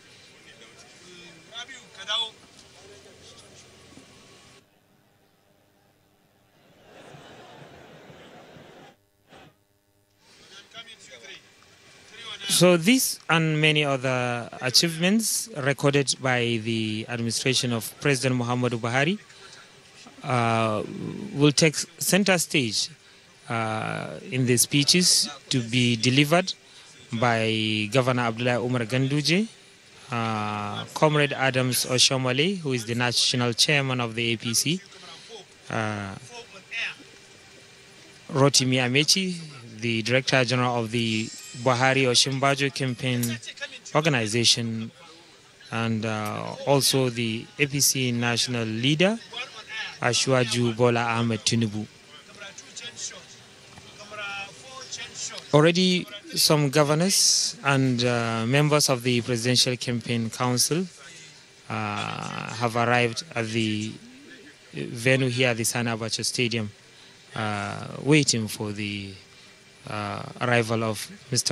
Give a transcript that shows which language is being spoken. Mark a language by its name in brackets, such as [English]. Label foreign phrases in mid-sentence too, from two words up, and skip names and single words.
[English] So these and many other achievements recorded by the administration of President Muhammadu Buhari will take center stage in the speeches to be delivered by Governor Abdullah Umar Ganduje, Comrade Adams Oshomale, who is the national chairman of the APC, Rotimi Amechi, the Director General of the Buhari Oshimbajo Campaign Organization, and also the APC national leader, Ashwaju Bola Ahmed Tinubu. Already some governors and members of the Presidential Campaign Council have arrived at the venue here at the Sani Abacha Stadium, waiting for the arrival of Mr.